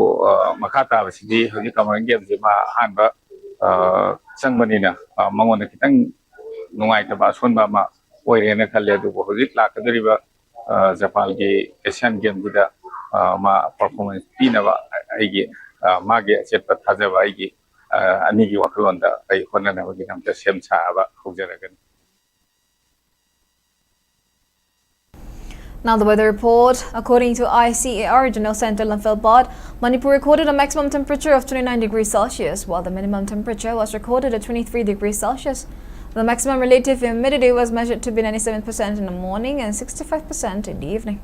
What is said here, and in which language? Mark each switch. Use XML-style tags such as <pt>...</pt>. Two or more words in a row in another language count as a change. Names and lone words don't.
<mni>ꯃꯈꯥ ꯇꯥꯕꯁꯤꯗꯤ ꯍꯧꯖꯤꯛ ꯀꯃꯟ ꯒꯦꯝꯁꯦ ꯃꯥ ꯑꯍꯥꯟꯕ ꯆꯪꯕꯅꯤꯅ ꯃꯉꯣꯟꯗ ꯈꯤꯇꯪ ꯅꯨꯡꯉꯥꯏꯇꯕ ꯑꯁꯣꯟꯕ ꯑꯃ ꯑꯣꯏꯔꯦꯅ ꯈꯜꯂꯦ ꯑꯗꯨꯕꯨ ꯍꯧꯖꯤꯛ ꯂꯥꯛꯀꯗꯧꯔꯤꯕ ꯖꯄꯥꯟꯒꯤ ꯑꯦꯁꯤꯌꯥꯟ ꯒꯦꯝꯁꯤꯗ ꯃꯥ ꯄꯔꯐꯣꯔꯃꯦꯟꯁ ꯄꯤꯅꯕ ꯑꯩꯒꯤ ꯃꯥꯒꯤ ꯑꯆꯦꯠꯄ ꯊꯥꯖꯕ ꯑꯩꯒꯤ ꯑꯅꯤꯒꯤ ꯋꯥꯈꯜꯂꯣꯟꯗ ꯑꯩ ꯍꯣꯠꯅꯅꯕꯒꯤꯗꯃꯛꯇ ꯁꯦꯝ ꯁꯥꯕ ꯍꯧꯖꯔꯒꯅꯤ.</mni> <en>Now the weather report. According to ICAR Regional Center Imphal, Manipur recorded a maximum temperature of 29 degrees Celsius, while the minimum temperature was recorded at 23 degrees Celsius. The maximum relative humidity was measured to be 97% in the morning and 65% in the evening.</en>